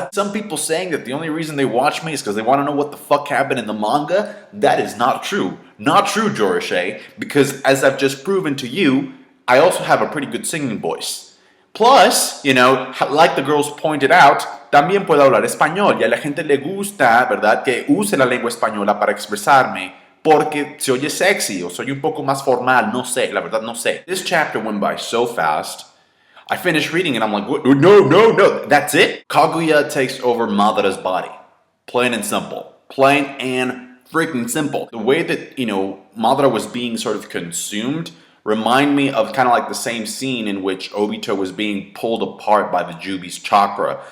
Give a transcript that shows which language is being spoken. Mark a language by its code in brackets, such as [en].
[en] Some people saying that the only reason they watch me is because they want to know what the fuck happened in the manga. That is not true. Not true, Jorishe, because as I've just proven to you, I also have a pretty good singing voice. Plus, like the girls pointed out, [es] también puedo hablar español y a la gente le gusta, ¿verdad?, que use la lengua española para expresarme, porque se oye sexy o soy un poco más formal, no sé, la verdad no sé. [en] This chapter went by so fast. I finished reading and I'm like, what? No, that's it? Kaguya takes over Madara's body. Plain and simple. Plain and freaking simple. The way that, Madara was being sort of consumed remind me of kind of like the same scene in which Obito was being pulled apart by the Jubi's chakra.